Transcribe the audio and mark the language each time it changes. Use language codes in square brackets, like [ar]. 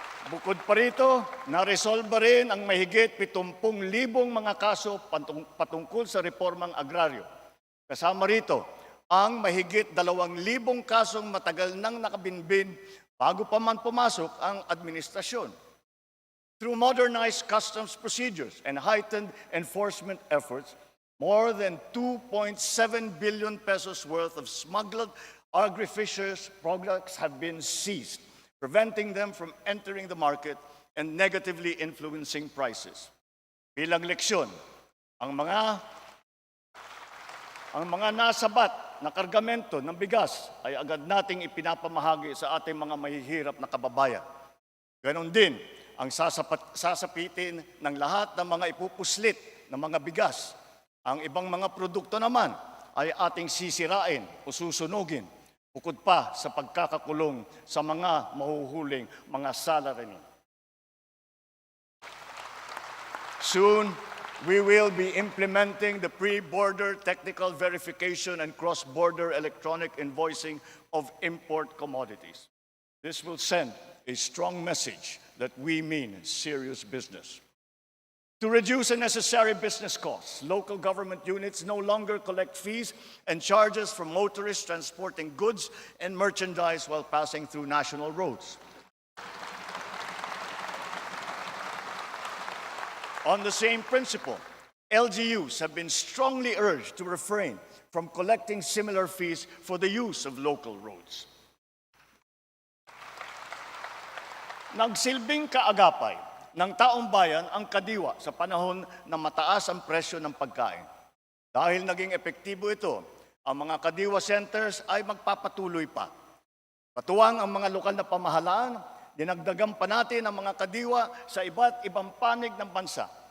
[tl] Bukod pa rito, naresolba rin ang mahigit 70,000 mga kaso patungkol sa reformang agraryo. Kasama rito ang mahigit 2,000 kasong matagal nang nakabinbin bago pa man pumasok ang administrasyon. [en] Through modernized customs procedures and heightened enforcement efforts, more than 2.7 billion pesos worth of smuggled agri-fisheries products have been seized, preventing them from entering the market and negatively influencing prices. [tl] Bilang leksyon, ang mga nasabat na kargamento ng bigas ay agad nating ipinapamahagi sa ating mga mahihirap na kababayan. Ganon din ang sasapitin ng lahat ng mga ipupuslit ng mga bigas. Ang ibang mga produkto naman ay ating sisirain o susunugin, bukod pa sa pagkakakulong sa mga mahuhuling mga salaryman. [en] Soon, we will be implementing the pre-border technical verification and cross-border electronic invoicing of import commodities. This will send a strong message that we mean serious business. To reduce unnecessary business costs, local government units no longer collect fees and charges from motorists transporting goods and merchandise while passing through national roads. On the same principle, LGUs have been strongly urged to refrain from collecting similar fees for the use of local roads. [tl] Nagsilbing kaagapay ng taong bayan ang kadiwa sa panahon na mataas ang presyo ng pagkain. Dahil naging epektibo ito, ang mga kadiwa centers ay magpapatuloy pa. Katuwang ang mga lokal na pamahalaan, dinagdagan pa natin ang mga kadiwa sa iba't ibang panig ng bansa.